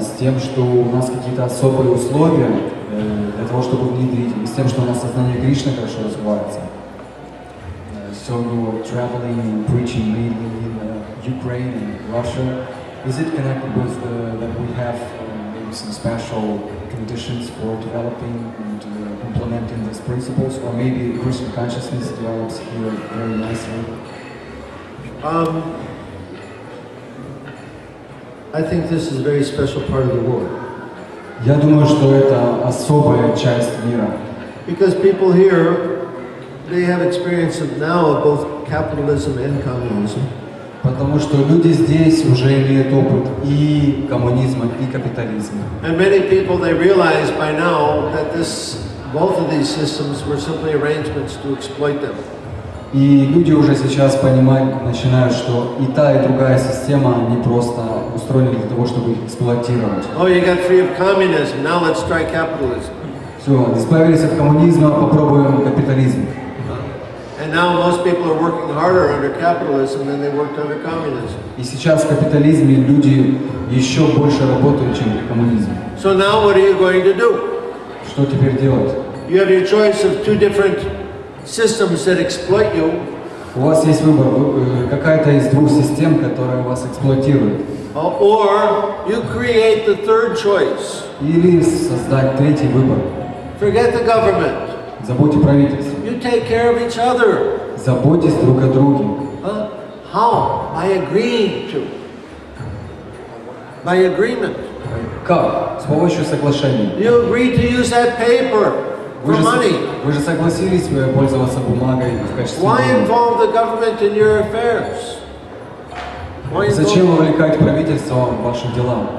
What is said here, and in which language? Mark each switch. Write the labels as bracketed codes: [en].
[ru] С тем, что у нас какие-то особые условия для того, чтобы внедрить, и с тем, что у нас сознание Кришны хорошо развивается. [en] So you're traveling and preaching mainly in Ukraine and Russia. Is it connected with that we have maybe some special conditions for developing and implementing these principles, or maybe Christian consciousness develops here very nicely? I think this is a very special part of the world. [ru] Я думаю, что это особая часть мира. [en] Because people here, they have experience of now of both capitalism and communism. [ru] Потому что люди здесь уже имеют опыт и коммунизма, и капитализма. [en] And many people, they realize by now that both of these systems were simply arrangements to exploit them. [ru] И люди уже сейчас понимать начинают, что и та, и другая система, они просто устроены для того, чтобы их эксплуатировать. [en] Oh, you got free of communism, now let's try capitalism. [ru] Все, избавились от коммунизма, попробуем капитализм. [en] And now most people are working harder under capitalism than they worked under communism. [ru] И сейчас в капитализме люди еще больше работают, чем при коммунизме. [en] So now what are you going to do? [ru] Что теперь делать? [en] You have your choice of two different systems that exploit you. [ru] У вас есть выбор, какая-то из двух систем, которая вас эксплуатирует. [en] Or you create the third choice. [ru] Или создать третий выбор. [en] Forget the government. [ru] Забудьте правительство. [en] You take care of each other. [ru] Заботьтесь друг о друге. [en] How? By agreeing to. By agreement. [ru] Как? С помощью соглашений. [en] You agree to use that paper for money. [ru] Вы же согласились пользоваться бумагой в качестве [en] Why [ru] денег. [en] involve the government in your affairs? [ru] Зачем вовлекать правительство в ваши дела?